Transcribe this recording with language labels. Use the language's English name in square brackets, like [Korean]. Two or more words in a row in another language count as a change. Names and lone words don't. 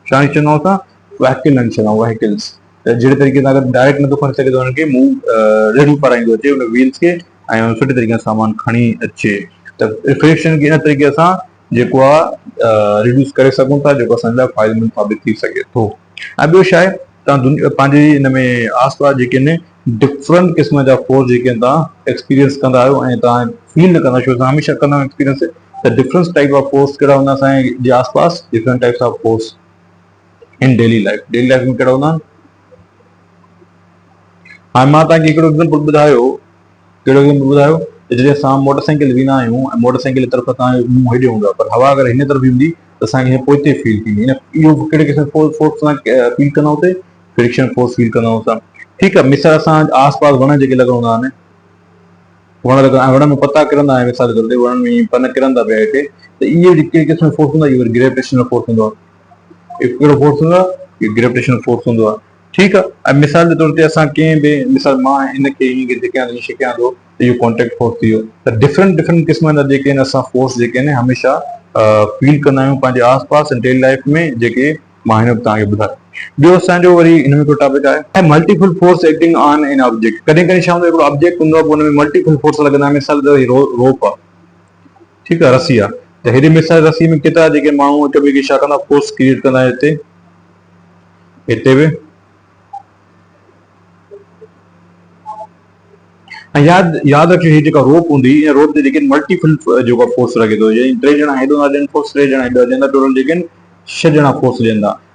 [Sindhi] छा हणी छॾंदा आहियूं, असां वहीकल हणी छॾंदा आहियूं, वहीकल्स, त जहिड़े तरीक़े सां अगरि डायरेक्ट नथो खणी सघे त हुनखे मूव रेडू कराईंदो अचे उन व्हील्स खे, ऐं सुठे तरीक़े सां सामान खणी अचे, त फ्रिक्शन खे इन तरीक़े सां जेको आहे रिड्यूस करे सघूं था, जेको असांजे लाइ फ़ाइदेमंद साबित थी सघे थो। ऐं ॿियो छा आहे, तव्हां पंहिंजे हिन में आसपास जेके आहिनि डिफरेंट क़िस्म जा फोर्स जेके आहिनि तव्हां एक्सपीरियंस कंदा आहियो, ऐं तव्हां फील न कंदा, छो तव्हां हमेशह कंदा आहियो एक्सपीरियंस, त [English] different type of force [Sindhi] कहिड़ा हूंदा असांजे आसपास, [English] different types of force in daily life [Sindhi] में कहिड़ा हूंदा आहिनि। हाणे मां तव्हांखे हिकिड़ो एग्ज़ाम्पल ॿुधायो, कहिड़ो एग्ज़ाम्पल ॿुधायो, जॾहिं असां मोटरसाइकिल वेंदा आहियूं, ऐं मोटरसाइकिल जी तरफ़ तव्हांजो मुंहुं हेॾे हूंदो आहे, पर हवा अगरि हिन तरफ़ हूंदी त असांखे पोइते फील थींदी, इहो कहिड़े क़िस्म फोर्स सां फील कंदा हुते, [English] friction force [Sindhi] फील कंदा असां, ठीकु आहे। मिसाल असां आसपास वण जेके लॻल हूंदा आहिनि, वण में पता किरंदा आहिनि, मिसाल जे तौर ते वण में पन किरंदा पिया हेठि, त इहे कहिड़े क़िस्म फोर्स हूंदो आहे, इहो [English] gravitational force [Sindhi] हूंदो आहे। कहिड़ो फोर्स हूंदो आहे, इहो [English] gravitational force [Sindhi] हूंदो आहे, ठीकु आहे। ऐं मिसाल जे तौर ते असां कंहिं बि, मिसाल मां हिनखे ईअं छिकियां थो, त इहो [English] contact force [Sindhi] थी वियो। त डिफरेंट क़िस्म जा जेके आहिनि असां फोर्स जेके आहिनि हमेशह फील कंदा आहियूं पंहिंजे आसपास [English] daily life [Sindhi] में, जेके मां हिन तव्हांखे ॿुधायो। ॿियो असांजो वरी हिन में हिकिड़ो टॉपिक आहे [English] multiple force acting on an object. [Sindhi] कॾहिं कॾहिं छा हूंदो आहे, हिकिड़ो ऑब्जेक्ट हूंदो आहे, हुन में [English] multiple force [Sindhi] लॻंदा आहिनि। मिसाल ते रोप आहे, ठीकु आहे, रसी आहे, त हेॾे मिसाल रसी में केतिरा जेके माण्हू हिक ॿिए खे छा कंदा, [English] force create [Sindhi] कंदा आहिनि, हिते बि। ऐं यादि रखियो, हीअ जेका रोप हूंदी, रोप ते जेके मल्टीपल जेको फोर्स लॻे थो, टे ॼणा हेॾो था ॾियनि फोर्स, टे ॼणा हेॾो ॾींदा, टोटल जेके आहिनि 6 ॼणा फोर्स ॾींदा।